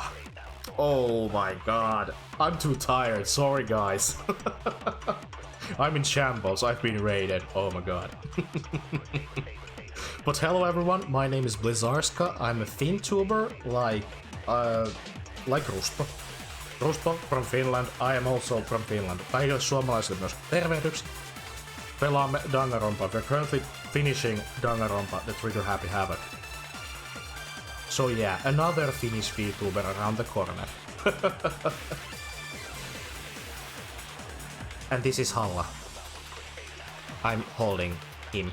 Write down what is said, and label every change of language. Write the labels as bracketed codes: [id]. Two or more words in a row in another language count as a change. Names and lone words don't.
[en] Oh my god. I'm too tired. Sorry, guys. I'm in shambles. I've been raided. Oh my god. But hello everyone, my name is Blizzarska. I'm a FinTuber like Rusto. Rusto from Finland. I am also from Finland. [fi] Kaikille suomalaisille myös tervehdyksi. Pelaamme Danganronpa. [en] We're currently finishing Danganronpa, the Trigger Happy Havoc. So yeah, another Finnish VTuber around the corner. And this is Halla. I'm holding him.